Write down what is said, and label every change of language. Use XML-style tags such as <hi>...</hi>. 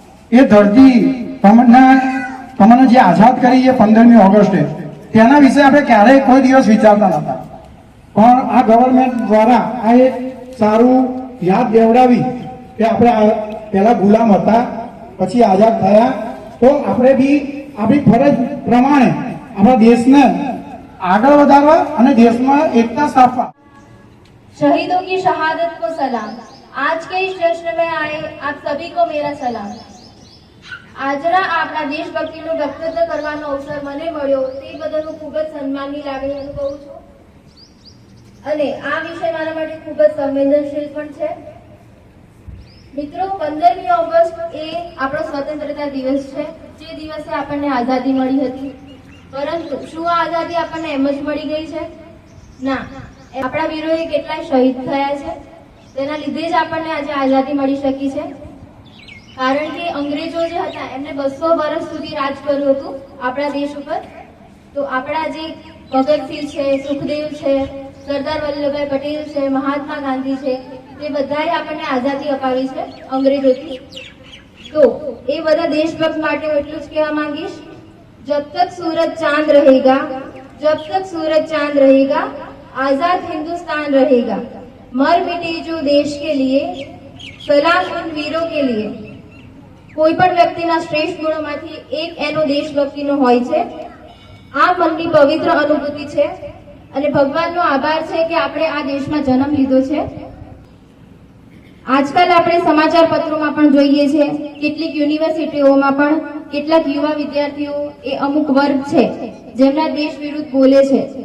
<gu>એ ધરતી તમને જે આઝાદ કરી છે 15મી ઓગસ્ટે તેના વિશે આપણે ક્યારેય કોઈ દિવસ વિચારતા નતા પણ આ ગવર્મેન્ટ દ્વારા આ એક સારું યાદ દેવડાવી કે આપણે પહેલા ગુલામ હતા પછી આઝાદ થયા તો આપણે બી આપણી ફરજ પ્રમાણે આપણા દેશને</gu> <hi>आगे बढ़ावा और देश में एकता स्थापना। शहीदों की शहादत को सलाम। आज के इस जश्न में आए आप सभी को मेरा सलाम।</hi> <gu>આજના આપણા દેશભક્તિનું વક્તવ્ય કરવાનો અવસર મને મળ્યો તે બદલ હું ખૂબ જ સન્માનની લાગણી અનુભવું છું અને આ વિષય મારા માટે ખૂબ જ સંવેદનશીલ પણ છે। મિત્રો 15મી ઓગસ્ટ એ આપણો સ્વતંત્રતા દિવસ છે જે દિવસે આપણને આઝાદી મળી હતી પરંતુ શું આ આઝાદી આપણને એમ જ મળી ગઈ છે? ના, આપણા વીરોએ કેટલાય શહીદ થયા છે તેના લીધે જ આપણને આજે આઝાદી મળી શકી છે। કારણ કે અંગ્રેજો જે હતા એમને 200 વર્ષ સુધી રાજ કર્યું હતું આપણા દેશ ઉપર. તો આપણા જે ભગતસિંહ છે, સુખદેવ છે, સરદાર વલ્લભભાઈ પટેલ છે, મહાત્મા ગાંધી છે, તે બધાએ આપણને આઝાદી અપાવી છે અંગ્રેજોથી. તો એ બધા દેશભક્ત માટે હું એટલું જ કહેવા માંગીશ,</gu> <hi>જબ તક सूरज चांद रहेगा, जब तक सूरज चांद रहेगा, आजाद हिंदुस्तान रहेगा, मर मिटे जो देश के लिए, सलाम उन वीरों के लिए.</hi> <gu>કોઈ પણ વ્યક્તિના શ્રેષ્ઠ ગુણોમાંથી એક એનો દેશભક્તિનો હોય છે. આ મનની પવિત્ર અનુભૂતિ છે અને ભગવાનનો આભાર છે કે આપણે આ દેશમાં જન્મ લીધો છે. આજકાલ આપણે સમાચાર પત્રોમાં પણ જોઈએ છે, કેટલીક યુનિવર્સિટીઓમાં પણ કેટલાક યુવા વિદ્યાર્થીઓ એ અમુક વર્ગ છે જેમના દેશ વિરુદ્ધ બોલે છે.</gu>